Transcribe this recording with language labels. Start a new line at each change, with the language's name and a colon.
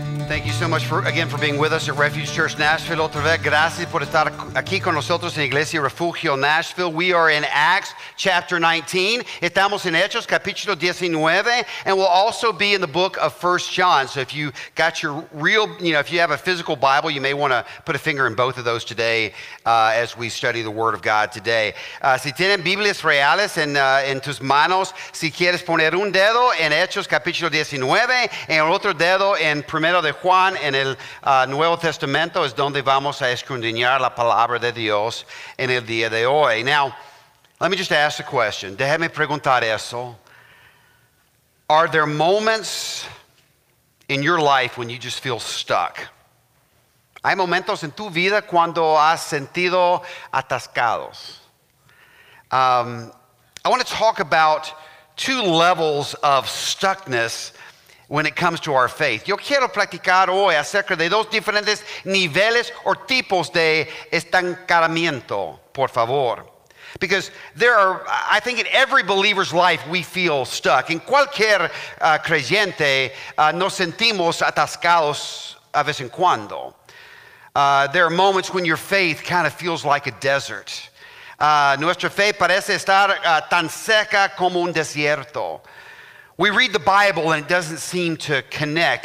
English: Thank you so much for being with us at Refuge Church Nashville.
Spanish: Otra vez, gracias por estar aquí con nosotros en Iglesia Refugio Nashville.
English: We are in Acts chapter 19.
Spanish: Estamos en Hechos capítulo 19,
English: and we'll also be in the book of 1 John. So if you got your if you have a physical Bible, you may want to put a finger in both of those today as we study the Word of God today.
Spanish: Si tienen Biblias reales en tus manos, si quieres poner un dedo en Hechos capítulo 19, en el otro dedo en Primero de Juan en el Nuevo Testamento es donde vamos a escudriñar la palabra de Dios en el día de hoy.
English: Now, let me just ask a question.
Spanish: Déjame preguntar eso.
English: Are there moments in your life when you just feel stuck?
Spanish: Hay momentos en tu vida cuando has sentido atascados.
English: I want to talk about two levels of stuckness when it comes to our faith.
Spanish: Yo quiero platicar hoy acerca de dos diferentes niveles o tipos de estancamiento, por favor.
English: Because I think in every believer's life we feel stuck.
Spanish: En cualquier creyente nos sentimos atascados a vez en cuando.
English: There are moments when your faith kind of feels like a desert.
Spanish: Nuestra fe parece estar tan seca como un desierto.
English: We read the Bible and it doesn't seem to connect.